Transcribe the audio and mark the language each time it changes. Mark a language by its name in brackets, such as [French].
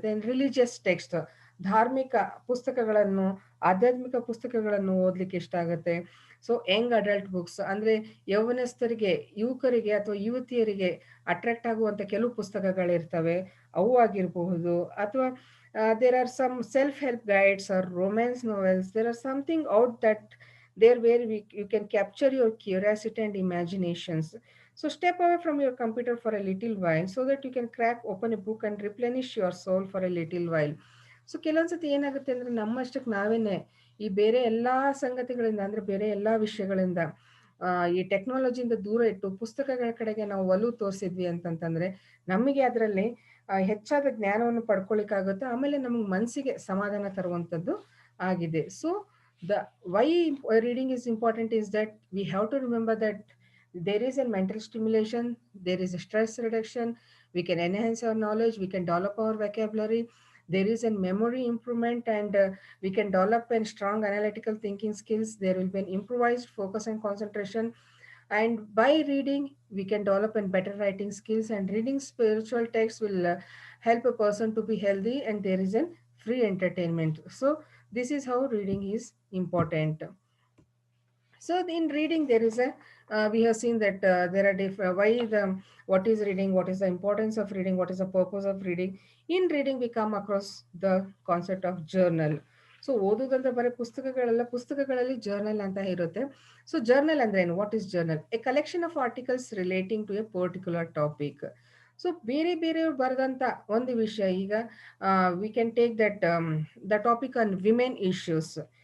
[English] then religious text, [Kannada] ಧಾರ್ಮಿಕ ಪುಸ್ತಕಗಳನ್ನು, ಆಧ್ಯಾತ್ಮಿಕ ಪುಸ್ತಕಗಳನ್ನು ಓದ್ಲಿಕ್ಕೆ ಇಷ್ಟ ಆಗುತ್ತೆ. ಸೊ ಯಂಗ್ ಅಡಲ್ಟ್ ಬುಕ್ಸ್ ಅಂದ್ರೆ ಯೌವನಸ್ಥರಿಗೆ, ಯುವಕರಿಗೆ ಅಥವಾ ಯುವತಿಯರಿಗೆ ಅಟ್ರಾಕ್ಟ್ ಆಗುವಂತ ಕೆಲವು ಪುಸ್ತಕಗಳಿರ್ತವೆ, ಅವು ಆಗಿರಬಹುದು. [English] ಅಥವಾ there are some self help guides or romance novels. There are something out that there where you can capture your curiosity and imaginations. So step away from your computer for a little while so that you can crack open a book and replenish your soul for a little while. [Kannada] So ಕೆಲವೊಂದ್ಸತಿ ಏನಾಗುತ್ತೆ ಅಂದ್ರೆ ನಮ್ಮಷ್ಟಕ್ಕೆ ನಾವೇನೆ ಈ ಬೇರೆ ಎಲ್ಲಾ ಸಂಗತಿಗಳಿಂದ ಅಂದ್ರೆ ಬೇರೆ ಎಲ್ಲಾ ವಿಷಯಗಳಿಂದ ಈ ಟೆಕ್ನಾಲಜಿಯಿಂದ ದೂರ ಇಟ್ಟು ಪುಸ್ತಕಗಳ ಕಡೆಗೆ ನಾವು ಒಲವು ತೋರಿಸಿದ್ವಿ ಅಂತಂತಂದ್ರೆ ನಮಗೆ ಅದರಲ್ಲಿ ಹೆಚ್ಚಾದ ಜ್ಞಾನವನ್ನು ಪಡ್ಕೊಳ್ಳಿಕ್ಕಾಗುತ್ತೆ. ಆಮೇಲೆ ನಮಗೆ ಮನಸ್ಸಿಗೆ ಸಮಾಧಾನ ತರುವಂಥದ್ದು ಆಗಿದೆ. [English] So the why reading is important is that we have to remember that there is a mental stimulation, there is a stress reduction, we can enhance our knowledge, we can develop our vocabulary, there is a memory improvement, and we can develop a strong analytical thinking skills. There will be an improvised focus and concentration, and by reading we can develop and better writing skills, and reading spiritual texts will help a person to be healthy, and there is a free entertainment. So this is how reading is important. So in reading there is a we have seen that there are why the what is reading, what is the importance of reading, what is the purpose of reading. In reading we come across the concept of journal. [Kannada] So ಓದುದಂದ್ರೆ ಬರೀ ಪುಸ್ತಕಗಳೆಲ್ಲ, ಪುಸ್ತಕಗಳಲ್ಲಿ journal ಅಂತ ಇರುತ್ತೆ. [English] so [Kannada] journal ಅಂದ್ರೆ ಏನು, [English] What is journal? A collection of articles relating to a particular topic. So [Kannada] ಬೇರೆ ಬೇರೆಯವ್ರು ಬರೆದಂತ ಒಂದು ವಿಷಯ, ಈಗ [English] We can take that the topic on women issues.